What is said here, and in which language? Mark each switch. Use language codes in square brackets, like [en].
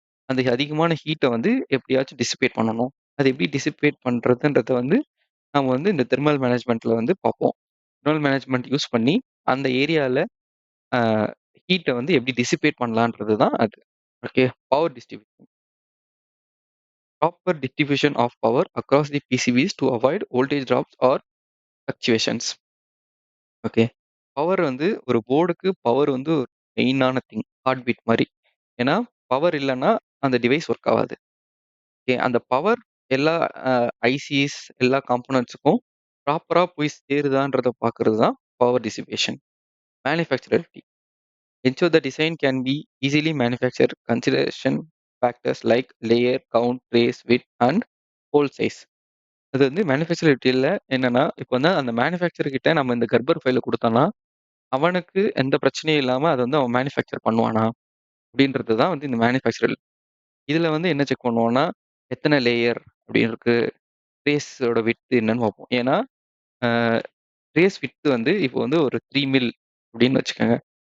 [ta] அந்த அதிகமான ஹீட்ட வந்து எப்படியாச்சும் டிசிபேட் பண்ணணும். அது எப்படி டிசிபேட் பண்றதுன்றத வந்து நம்ம வந்து இந்த தெர்மல் மேனேஜ்மென்ட்ல வந்து பார்ப்போம். தெர்மல் மேனேஜ்மென்ட் யூஸ் பண்ணி அந்த ஏரியால அ ஹீட்ட வந்து எப்படி டிசிபேட் பண்ணலான்றது தான் அது. [en] Okay. Power distribution. Proper distribution of power across the PCBs to avoid voltage drops or fluctuations. Okay. [ta] Power வந்து ஒரு போர்டுக்கு பவர் வந்து ஒரு மெயினான திங். ஹார்ட் பீட் மாரி. ஏன்னா, பவர் இல்லன்னா அந்த டிவைஸ் ஒர்க் ஆவாது. ஓகே. அந்த பவர் எல்லா அ ஐசிஸ் எல்லா காம்போனன்ட்ஸ்க்கும் ப்ராப்பரா போய் சேருதான்றத பார்க்கிறது தான் power dissipation. [en] Manufacturability. Ensure the design can be easily manufactured. Consideration factors like layer, count, trace, width and hole size. [ta] அது வந்து மேனுஃபேக்சரபிலிட்டில என்னன்னா, இப்ப வந்து அந்த மேனுஃபேக்சரர் கிட்ட நம்ம இந்த கர்ப்பர் ஃபைல குடுத்தோம்னா, அவனுக்கு எந்த பிரச்சனையும் இல்லாம அத வந்து அவன் மேனுஃபேக்சர் பண்ணுவானா? அப்படின்றது தான் வந்து இந்த மேனுஃபேக்சரல். இதுல வந்து என்ன செக் பண்ணுவோம்னா, எத்தன லேயர் அப்படி இருக்கு. ட்ரேஸோட விட்த் என்னன்னு பார்ப்போம். ஏன்னா, அ ட்ரேஸ் விட்த் வந்து இப்போ வந்து ஒரு 3 மில் அப்படின்னு வச்சுக்கோங்க.